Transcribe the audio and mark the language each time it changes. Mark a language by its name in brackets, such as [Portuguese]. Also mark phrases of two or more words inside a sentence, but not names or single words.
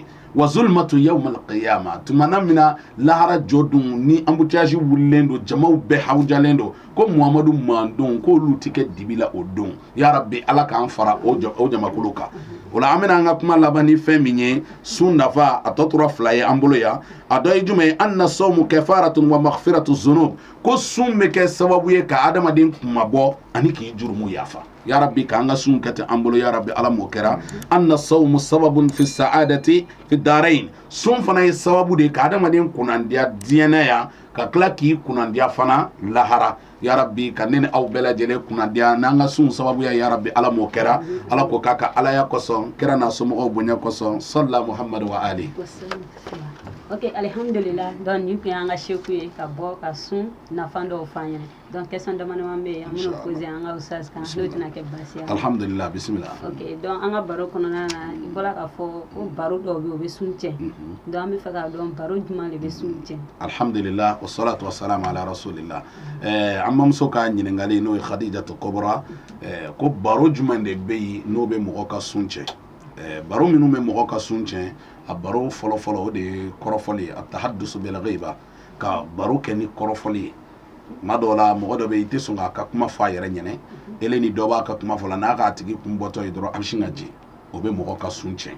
[Arabic] وظلمة يوم القيامة, [Bambara] tumana mina lahara jɔ don ni embouteillage wulilen don, jamaw bɛɛ hawujalen don, ko Muhamadu mandenw k'olu tɛ kɛ dibi la o don. Ya Rabbi ala k'an fara o jamakulu kan. O la an bɛna an ka kuma laban ni fɛn min ye sun nafa a tɔ tora fila ye an bolo yan. A dɔ ye jumɛn ye? [Arabic] أن الصوم كفارة ومغفرة الذنوب, [Bambara] ko sun bɛ kɛ sababu ye ka adamaden kumabɔ ani k'i jurumu yafa. Ya Rabbi k'an ka sun kɛ ten an bolo, ya Rabbi ala m'o kɛra. [Arabic] أن الصوم سبب في السعادة في الدارين, [Bambara] sun fana ye sababu de ka adamaden kunnandiya diɲɛ yan ka tila k'i kunnandiya fana lahara. Ya Rabbi ka ne ni aw bɛɛ lajɛlen kunnandiya n'an ka sun sababuya, ya Rabbi ala m'o kɛra. Ala ko k'a ka alaya kosɔn, kɛra n'a somɔgɔw bonya kosɔn, [Arabic] صلى محمد وآل. Ok, alhamdulillah. [Bambara] Donc ni kun y'an ka seku ye ka bɔ ka sun nafa dɔw f'an ɲɛna. Donc question damadama bɛ yen an bɛn'o poser an ka ustaz kan n'o tɛna kɛ baasi ye. [Arabic] الحمد لله، بسم الله. [Bambara] Ok, donc an ka baro kɔnɔna na i bɔra k'a fɔ ko baro dɔw bɛ yen o bɛ sun tiɲɛ. Donc an bɛ fɛ k'a dɔn baro jumɛn de bɛ sun tiɲɛ. [Arabic] الحمد لله، والصلاة والسلام على رسول الله. [Bambara] An bamuso ka ɲininkali n'o ye Khadijatu Kubra, ko baro jumɛn de bɛ yen n'o bɛ mɔgɔ ka sun tiɲɛ. Baro minnu bɛ mɔgɔ ka sun tiɲɛ, a baro fɔlɔ-fɔlɔ o de ye kɔrɔfɔli ye, [Arabic] التحدث بالغيبة, [Bambara] ka baro kɛ ni kɔrɔfɔli ye. Ma dɔw la mɔgɔ dɔ bɛ yen i tɛ sɔn k'a ka kuma fɔ a yɛrɛ ɲɛna, ele ni dɔ b'a ka kuma fɔ la n'a k'a tigi kun bɔtɔ ye dɔrɔn a bɛ sin ka ji, o bɛ mɔgɔ ka sun tiɲɛ.